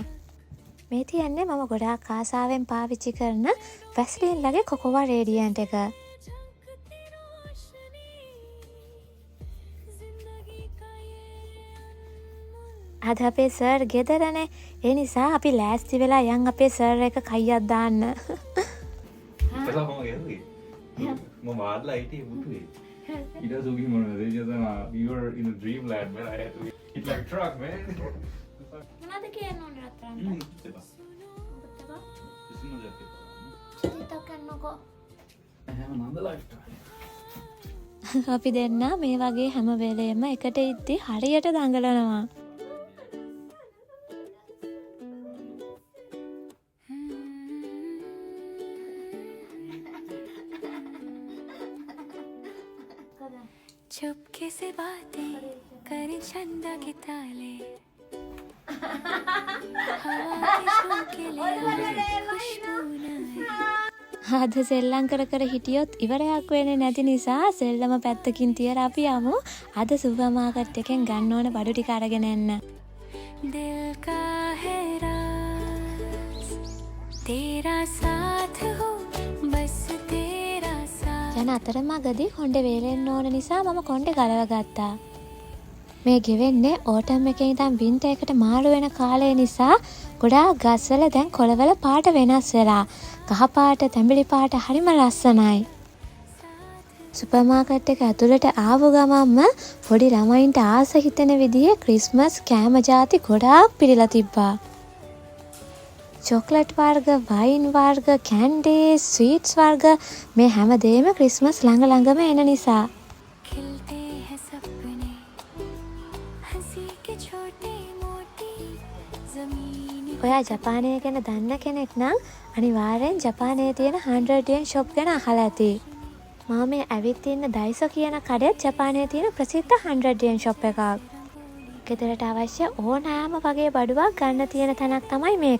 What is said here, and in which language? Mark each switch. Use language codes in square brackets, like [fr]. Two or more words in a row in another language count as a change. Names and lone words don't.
[si] මේ තියන්නේ මම ගොඩාක් ආසාවෙන් පාවිච්චි කරන වැස්ලින් ලගේ කොකොවා රේඩියන්ට් එක. අද අපේ සර් ගෙදරනේ. ඒ නිසා අපි ලෑස්ති වෙලා යන් අපේ සර් එක කයියක් දාන්න. [en] Mama, I'd like to eat it. He does give me they just we were in a dreamland, man. I had to eat like truck, man. [si] මොනවද කියන්නේ රත්තරන්? Teba. Teba? [en] Isn't that teba? [si] චිතක් කරනකො. [en] I have another lifetime. [si] අපි දෙන්න මේ වගේ හැම වෙලේම එකට ඉද්දි හරියට දඟලනවා. [hi] चुपके से बातें करे चंदा के ताले हवा के झोंके ले खुशबू न [si] අද සෙල්ලම් කර හිටියොත් ඉවරයක් වෙන්නේ නැති නිසා සෙල්ලම පැත්තකින් තියලා අපි යමු අද සුපර් මාකට් එකෙන් ගන්න ඕන බඩු ටික අරගෙන එන්න. [hi] दिल का है राज तेरा साथ हो बस तेरा साथ [si] යන අතරමඟදී කොණ්ඩේ වේලෙන්න ඕන නිසා මම කොණ්ඩේ ගලව ගත්තා. මේ ගෙවෙන්නේ ඕටම් එකේ ඉඳන් වින්ටර් එකට මාරු වෙන කාලය නිසා ගොඩාක් ගස්වල දැන් කොළවල පාට වෙනස් වෙලා කහ පාට, තැඹිලි පාට හරිම ලස්සනයි. සුපර් මාකට් එක ඇතුළට ආව ගමන්ම පොඩි ළමයින්ට ආස හිතෙන විදිහේ ක්‍රිස්මස් කෑම ಜಾති ගොඩාක් පිළිලා තිබ්බා. චොක්ලට් වර්ග, වයින් වර්ග, කැන්ඩීස්, ස්වීට්ස් වර්ග මේ හැමදේම ක්‍රිස්මස් ළඟම එන නිසා. [hi] खिलते हैं सपने हंसी के छोटे मोटी जमीन [si] ඔයා ජපානය ගැන දන්න කෙනෙක් නම් අනිවාර්යෙන් ජපානයේ තියෙන [en] 100 yen shop [si] ගැන අහලා ඇති. මම මේ ඇවිත් ඉන්න ඩයිසෝ කියන කඩේත් ජපානයේ තියෙන ප්‍රසිද්ධ [en] 100 yen shop [si] එකක්. ගෙදරට අවශ්‍ය ඕනෑම වගේ බඩුවක් ගන්න තියෙන තැනක් තමයි මේක.